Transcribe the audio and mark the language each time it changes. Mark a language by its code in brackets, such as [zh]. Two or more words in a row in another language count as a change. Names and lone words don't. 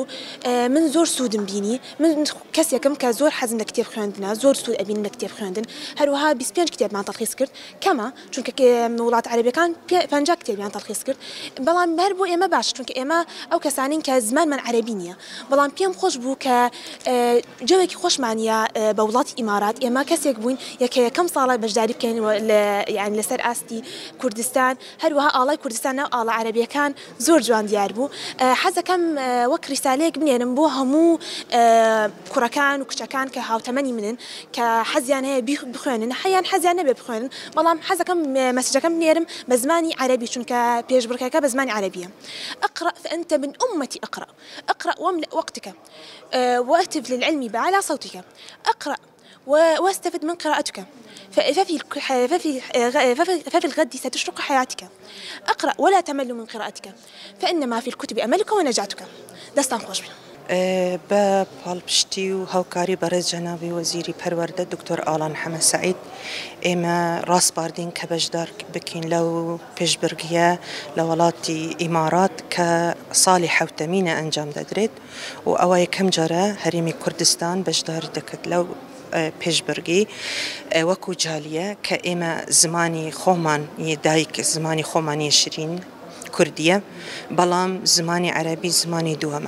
[ckb] من زۆر سوودم بینی، من کەسێکم کە زۆر حەزم لە کتێب خوێندنە، زۆر سوود ئەبین لە کتێب خوێندن، هەروەها 25 کتێبمان تەڵخیص کرد کەمە چونکە وڵات عەرەبیەکان 50 کتێبیان تەڵخیص کرد، بەڵام هەر بۆ ئێمە باش چونکە ئێمە ئەو کەسانین کە زمانمان عەرەبی نییە، بەڵام پێم خۆش بوو کە جەوێکی خۆشمانە بە وڵاتی ئیمارات ئێمە کەسێک بووین یەکەم ساڵە بەشداری بکەین یعنی لەسەر ئاستی کوردستان، هەروەها ئاڵای کوردستان ناو ئاڵە عەرەبیەکان زۆر جوان دیار بوو. حەزەکەم وەک ریسالەیەک بنێرم بۆ هەموو کوڕەکان و کچەکان کە هاوتەمەنی منن کە حەزیان هەیە بخوێنن، حەزیان نەبێ بخوێنن، بەڵام حەزەکەم مەسیجەکەم بنێرم بە زمانی عەرەبی چونکە پێشبڕکێکە بە زمانی عەرەبیە. [ar] اقرأ فأنت من أمتي اقرأ واملأ وقتك واهتف للعلم بأعلى صوتك، اقرأ واستفد من قراءتك ففي الغد ستشرق حياتك، اقرأ ولا تمل من قراءتك فإنما في الكتب أملك ونجاتك. [ckb] دستان خوش بێ. بە پاڵپشتی و هاوکاری بەڕێز جەنابی وەزیری پەروەردە دکتۆر ئاڵان حەمە سەعید ئێمە ڕاستپاردین کە بەشدار بکەین لەو پێشبڕکێیە لە وڵاتی ئیمارات کە ساڵی حەوتەمینە ئەنجام دەدرێت و ئەوە یەکەم جارە هەرێمی کوردستان بەشدار دەکرد لەو پێشبڕکێ وەکو جالیە کە ئێمە زمانی خۆمان دایک زمانی خۆمانی شیرین کوردیە، بەڵام زمانی عەرەبی زمانی دووەمە.